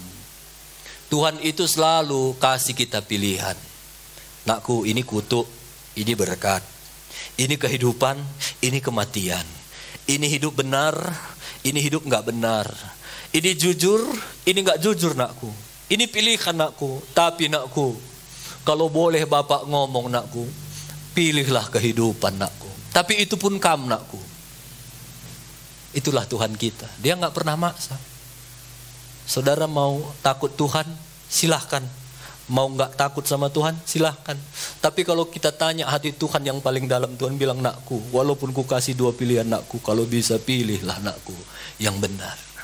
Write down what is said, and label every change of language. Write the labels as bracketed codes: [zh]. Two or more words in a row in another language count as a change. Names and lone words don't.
[id] Tuhan itu selalu kasih kita pilihan. Nakku, ini kutuk, ini berkat, ini kehidupan, ini kematian. Ini hidup benar, ini hidup nggak benar. Ini jujur, ini nggak jujur nakku. Ini pilihan nakku. Tapi nakku, kalau boleh Bapak ngomong nakku, pilihlah kehidupan nakku. Tapi itu pun kamu nakku. Itulah Tuhan kita. Dia nggak pernah maksa. Saudara mau takut Tuhan, silahkan. Mau nggak takut sama Tuhan, silahkan. Tapi kalau kita tanya hati Tuhan yang paling dalam, Tuhan bilang, nakku, walaupun ku kasih dua pilihan nakku, kalau bisa pilihlah nakku yang benar.